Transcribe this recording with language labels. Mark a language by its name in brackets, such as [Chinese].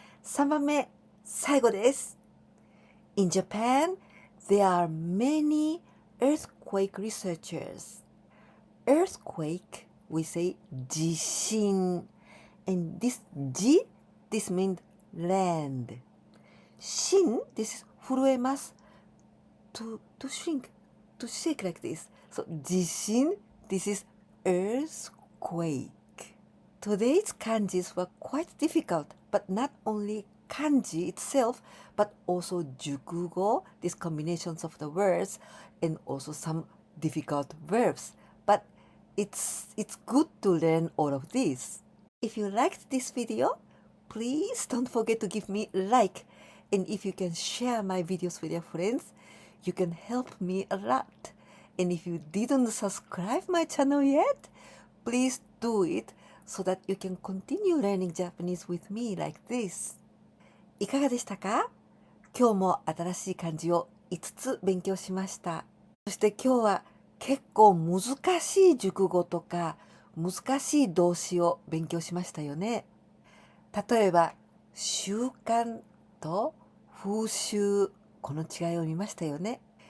[Japanese] 3番目最後です。 [English] In Japan, there are many earthquake researchers. Earthquake, we say 地震. And this 地, this means land. 震, this is 震えます。 To shrink, to shake like this. So 地震, this is earthquake. Today's kanjis were quite difficult, but not only kanji itself, but also jukugo, these combinations of the words, and also some difficult verbs. But it's good to learn all of these. If you liked this video, please don't forget to give me a like. And if you can share my videos with your friends, you can help me a lot. And if you didn't subscribe my channel yet, please do it so that you can continue learning Japanese with me like this. [Japanese] いかがでしたか？今日も新しい漢字を5つ勉強しました。そして今日は結構難しい熟語とか難しい動詞を勉強しましたよね。例えば習慣と風習、この違いを見ましたよね。